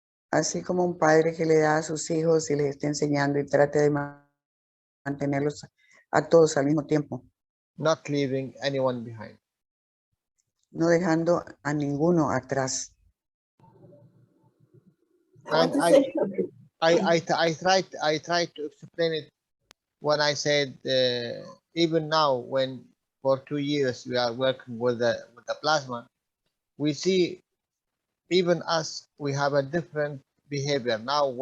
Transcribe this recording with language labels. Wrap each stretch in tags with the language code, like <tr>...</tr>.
<es>Así como un padre que le da a sus hijos y les está enseñando y trata de mantenerlos a todos al mismo tiempo.</es> <en>Not leaving anyone behind.</en> <es>No dejando a ninguno atrás.</es> <en>And I tried to explain it when I said even now, when for 2 years we are working with the plasma, we see even us, we have a different behavior now.</en>